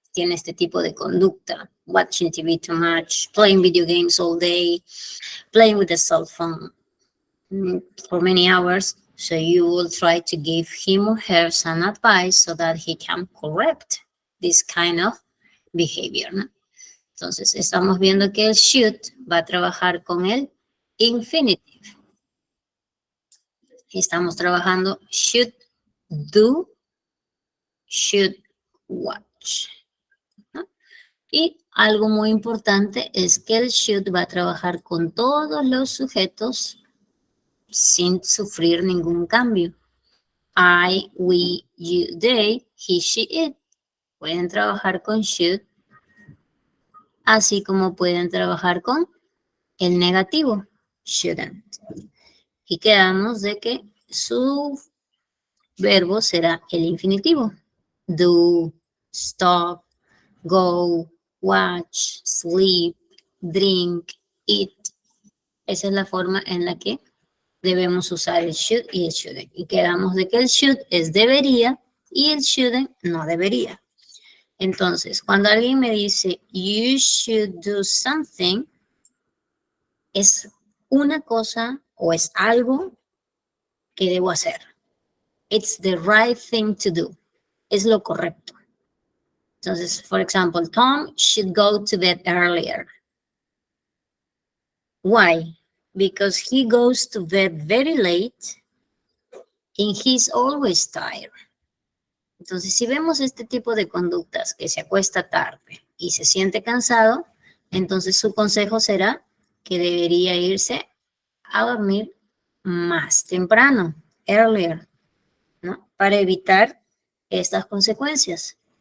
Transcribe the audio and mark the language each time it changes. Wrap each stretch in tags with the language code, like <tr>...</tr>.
<es>Tiene este tipo de conducta,</es> <en>watching TV too much, playing video games all day, playing with the cell phone for many hours. So you will try to give him or her some advice so that he can correct this kind of behavior, ¿no?</en> <es>Entonces, estamos viendo que el should va a trabajar con el infinitive. Estamos trabajando should do, should watch, ¿no? Y algo muy importante es que el should va a trabajar con todos los sujetos sin sufrir ningún cambio.</es> <en>I, we, you, they, he, she, it.</en> <es>Pueden trabajar con should, así como pueden trabajar con el negativo, shouldn't. Y quedamos de que su verbo será el infinitivo.</es> <en>Do, stop, go, watch, sleep, drink, eat.</en> <es>Esa es la forma en la que debemos usar el should y el shouldn't. Y quedamos de que el should es debería y el shouldn't no debería. Entonces, cuando alguien me dice,</es> <en>you should do something,</en> <es>es una cosa o es algo que debo hacer.</es> <en>It's the right thing to do.</en> <es>Es lo correcto.</es> <en>Entonces, for example, Tom should go to bed earlier. Why? Because he goes to bed very late and he's always tired.</en> <es>Entonces, si vemos este tipo de conductas, que se acuesta tarde y se siente cansado, entonces su consejo será que debería irse a dormir más temprano, earlier, ¿no? Para evitar estas consecuencias.</es>